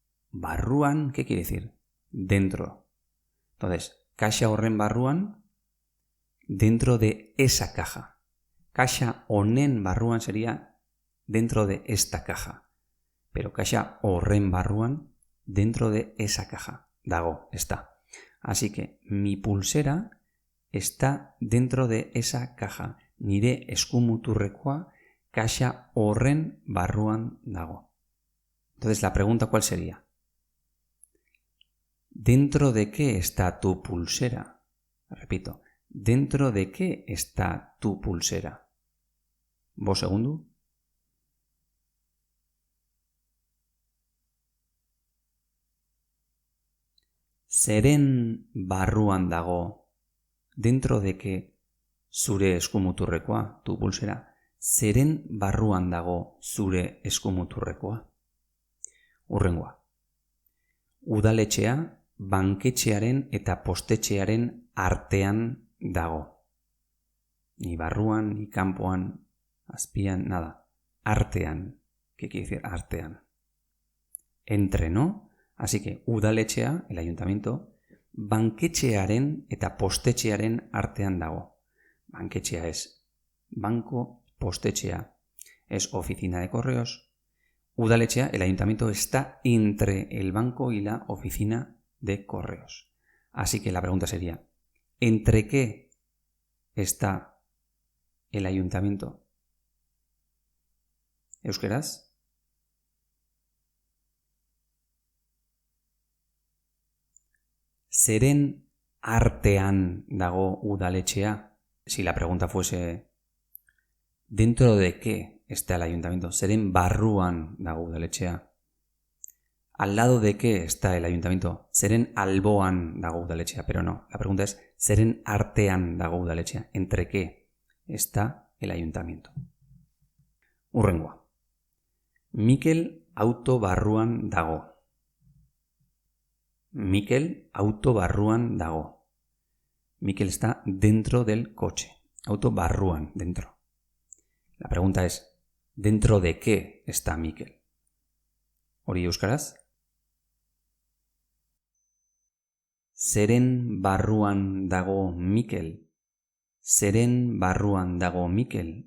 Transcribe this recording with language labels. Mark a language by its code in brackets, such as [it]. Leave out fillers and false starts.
[es] Barruan, ¿qué quiere decir? Dentro. Entonces, [eu] kaxa horren barruan, [es] dentro de esa caja. [eu] Kaxa honen barruan [es] sería dentro de esta caja. Pero [eu] kaxa horren barruan, [es] dentro de esa caja. Dago, está. Así que mi pulsera está dentro de esa caja. [eu] Nire eskumuturrekoa kaxa horren barruan dago. [es] Entonces la pregunta ¿cuál sería? ¿Dentro de qué está tu pulsera? Repito, ¿dentro de qué está tu pulsera? ¿Vos segundo? [eu] Zeren barruan dago. [es] ¿Dentro de qué? [eu] Zure eskumuturrekoa, [es] tu pulsera. [eu] Zeren barruan dago zure eskumuturrekoa? Hurrengoa. Udaletxea banketxearen eta postetxearen artean dago. Ni barruan, ni kanpoan, azpian, nada. Artean. [es] ¿Qué quiere decir artean? Entre, ¿no? [eu] Así que udaletxea, [es] el ayuntamiento, [eu] banketxearen eta postetxearen artean dago. [es] Banketxea es banco, postetxea es oficina de correos. Udaletxea, el ayuntamiento, está entre el banco y la oficina de correos. Así que la pregunta sería, ¿entre qué está el ayuntamiento? [eu] ¿Euskeraz? Zeren artean dago udaletxea? [es] Si la pregunta fuese ¿dentro de qué está el ayuntamiento? [eu] Zeren barruan dago udaletxea. [es] ¿Al lado de qué está el ayuntamiento? [eu] Zeren alboan dago udaletxea. [es] Pero no, la pregunta es [eu] zeren artean dago udaletxea. [es] ¿Entre qué está el ayuntamiento? [eu] Hurrengoa. Mikel auto barruan dago. Mikel auto barruan dago. [es] Mikel está dentro del coche. [eu] Auto barruan, [es] dentro. La pregunta es, ¿dentro de qué está Mikel? [eu] Hori euskaraz? Zeren barruan dago Mikel? Zeren barruan dago Mikel?